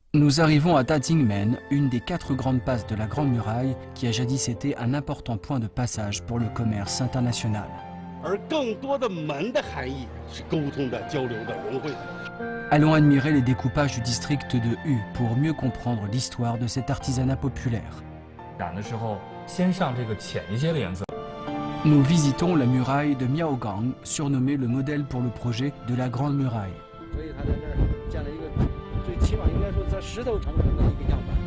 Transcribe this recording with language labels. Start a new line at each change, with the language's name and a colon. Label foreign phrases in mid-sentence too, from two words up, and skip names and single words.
French: Nous arrivons à Dajingmen, une des 4 grandes passes de la Grande Muraille qui a jadis été un important point de passage pour le commerce international.
Chinese: 而更多的门的含义是沟通的、交流的、融汇的。
French: Allons admirer les découpages du district de Hu pour mieux comprendre l'histoire de cet artisanat populaire.
Chinese: 染的时候，先上这个浅一些的颜色。
French: Nous visitons la muraille de Miaogang, surnommée le modèle pour le projet de la Grande Muraille.
Chinese: 所以他在这儿建了一个最起码应该说在石头长城的一个样板。